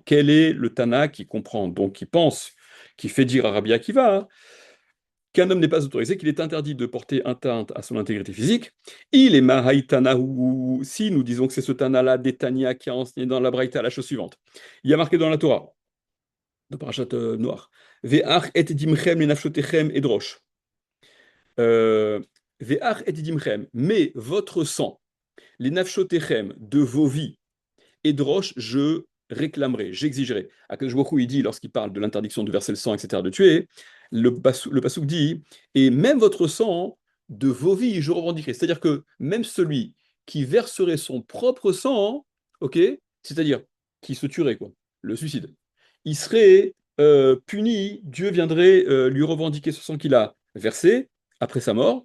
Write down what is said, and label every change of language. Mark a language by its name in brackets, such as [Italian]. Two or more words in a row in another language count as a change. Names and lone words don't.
[French] Quel est le Tana qui comprend, donc qui pense, qui fait dire à Rabbi Akiva, hein, qu'un homme n'est pas autorisé, qu'il est interdit de porter atteinte à son intégrité physique. Il est Mahaïtanahu. Si nous disons que c'est ce Tana-là d'Etania qui a enseigné dans la Braïta la chose suivante. Il y a marqué dans la Torah, dans Parashat Noir, [Hebrew] ואך את דמכם לנפשתיכם אדרש. ואך את דמכם, [French] mais votre sang, les nafshotechem de vos vies, edrosh, je réclamerai, j'exigerai. [Hebrew] הקדוש ברוך הוא, [French] il dit, lorsqu'il parle de l'interdiction de verser le sang, etc., de tuer, le Passouk dit, et même votre sang, de vos vies, je revendiquerai. C'est-à-dire que même celui qui verserait son propre sang, ok, c'est-à-dire qui se tuerait, quoi, le suicide, il serait puni, Dieu viendrait lui revendiquer ce sang qu'il a versé après sa mort.